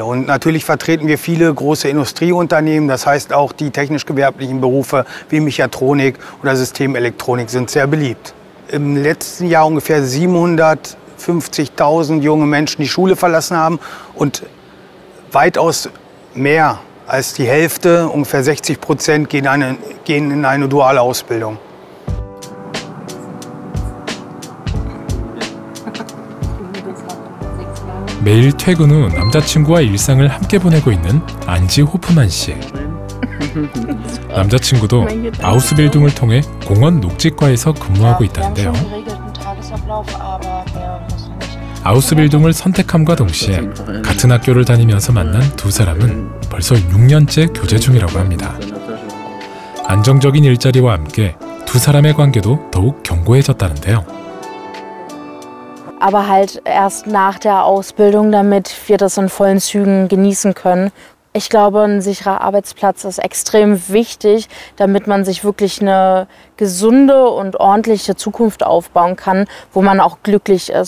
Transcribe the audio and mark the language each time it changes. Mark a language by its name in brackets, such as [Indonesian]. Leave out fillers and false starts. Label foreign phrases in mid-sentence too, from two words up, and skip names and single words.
[German] Und natürlich vertreten wir viele große Industrieunternehmen. Das heißt, auch die technisch-gewerblichen Berufe wie Mechatronik oder Systemelektronik sind sehr beliebt. Im letzten Jahr ungefähr 750.000 junge Menschen die Schule verlassen haben und weitaus mehr als die Hälfte, ungefähr 60%, gehen in eine duale Ausbildung. [Korean] 매일 퇴근 후 남자친구와 일상을 함께 보내고 있는 안지 호프만 씨. 남자친구도 아우스빌딩을 통해 공원 녹지과에서 근무하고 있다는데요. 아우스빌딩을 선택함과 동시에 같은 학교를 다니면서 만난 두 사람은 벌써 6년째 교제 중이라고 합니다. 안정적인 일자리와 함께 두 사람의 관계도 더욱 견고해졌다는데요. [German] Aber halt erst nach der Ausbildung, damit wir das in vollen Zügen genießen können. Ich glaube, ein sicherer Arbeitsplatz ist extrem wichtig, damit man sich wirklich eine gesunde und ordentliche Zukunft aufbauen kann, wo man auch glücklich ist.